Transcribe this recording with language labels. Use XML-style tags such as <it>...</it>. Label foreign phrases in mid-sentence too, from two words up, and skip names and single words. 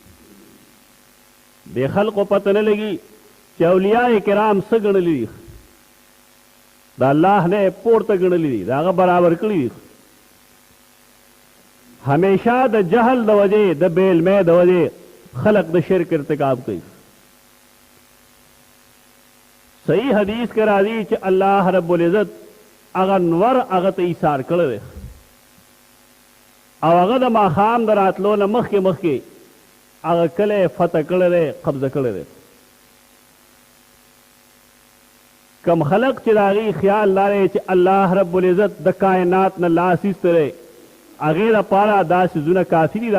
<ps>د خلقو پته نه لګي چې اولیاء کرام څه ګڼلي دي، د الله نه پورته ګڼلي دي، د هغه برابر کړي دي. ہمیشہ د جہل د وجہ د بے علمی د وجہ خلق د شرک ارتکاب کوي. صحیح حدیث کے راضی چې الله رب العزت هغه نور هغه ته ایثار کړی دی او هغه د ماښام د راتلو نه مخکې مخکې هغه کله فتح کړی دی، قبضه کړی دی. کم خلق چې د هغې خیال لري چې الله رب العزت د کائنات نه لاس ایستی دی، هغې دپاره دا څیزونه کافي دي.</ps>